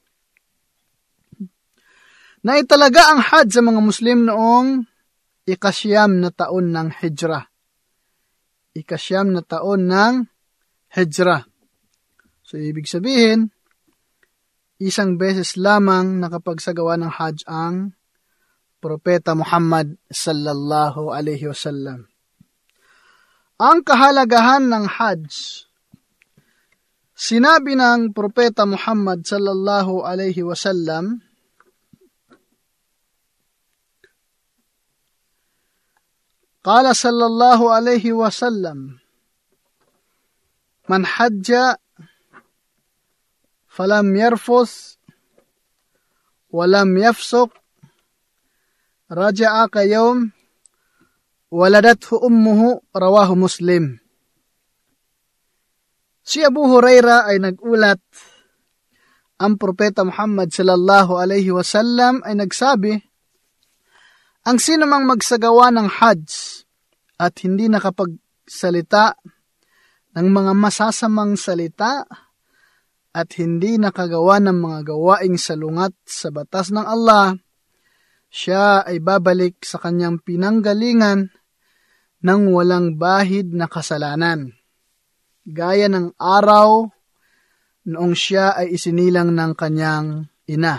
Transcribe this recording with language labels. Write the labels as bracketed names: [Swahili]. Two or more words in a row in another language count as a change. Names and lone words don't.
[Filipino] Naitalaga ang Hajj sa mga Muslim noong 9 na taon ng Hijrah. 9 na taon ng Hijrah. So, ibig sabihin, isang beses lamang nakapagsagawa ng Hajj ang Propeta Muhammad [Arabic] صلى الله عليه وسلم. [Filipino] Ang kahalagahan ng Hajj. Sinabi ng Propeta Muhammad [Arabic] صلى الله عليه وسلم قال صلى الله عليه وسلم من حج فلم يرفث ولم يفسق رجع كيوم ولدته أمه رواه مسلم. [Filipino] Si Abu Huraira ay nagulat, ang Propeta Muhammad [Arabic] صلى الله عليه وسلم [Filipino] ay nagsabi, ang sino mang magsagawa ng Hajj at hindi nakapagsalita ng mga masasamang salita at hindi nakagawa ng mga gawaing salungat sa batas ng Allah, siya ay babalik sa kanyang pinanggalingan ng walang bahid na kasalanan, gaya ng araw noong siya ay isinilang ng kanyang ina.